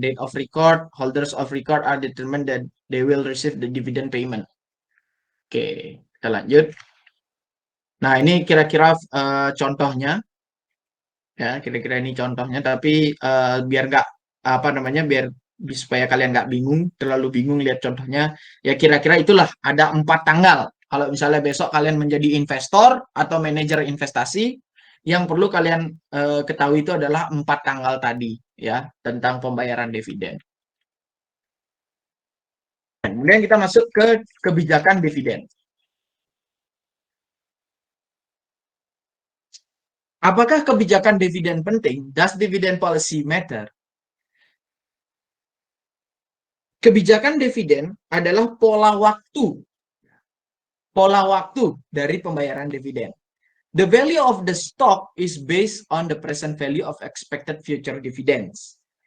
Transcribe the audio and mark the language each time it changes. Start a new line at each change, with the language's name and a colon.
English: Date of record, holders of record are determined that they will receive the dividend payment.
Indonesian: Oke, kita lanjut. Nah, ini kira-kira contohnya. Ya, kira-kira ini contohnya, tapi biar nggak biar supaya kalian nggak terlalu bingung lihat contohnya. Ya kira-kira itulah, ada 4 tanggal. Kalau misalnya besok kalian menjadi investor atau manajer investasi, yang perlu kalian ketahui itu adalah 4 tanggal tadi ya, tentang pembayaran dividen. Kemudian kita masuk ke kebijakan dividen. Apakah kebijakan dividen penting?
English: Does dividend policy matter?
Indonesian: Kebijakan dividen adalah pola waktu dari pembayaran dividen.
English: The value of the stock is based on the present value of expected future dividends.